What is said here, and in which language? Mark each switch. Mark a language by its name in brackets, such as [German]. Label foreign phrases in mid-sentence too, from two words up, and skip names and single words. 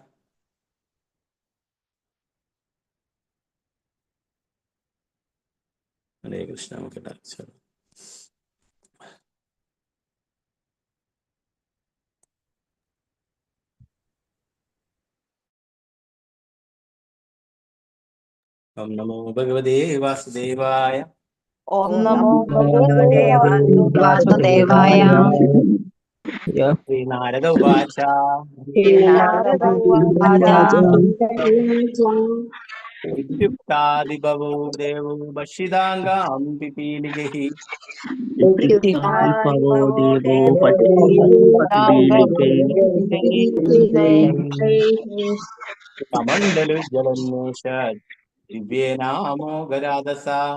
[Sanskrit] ഹരേ കൃഷ്ണ. ഓം നമോ ഭഗവതേ വാസുദേവായ. ओम नमो भगवते वासुदेवाय। ശ്രീനാരദ ഉവാച श्रीनारद उवाच ഇത്യുക്താദിബവോ ദേവോ ഭക്ഷിതാംഗാം പിപീലികൈഃ इत्युक्तादिबवो देवो കമണ്ഡലുജ്ജലന്വേഷ ദിവ്യേനാമോഘരാധസാ.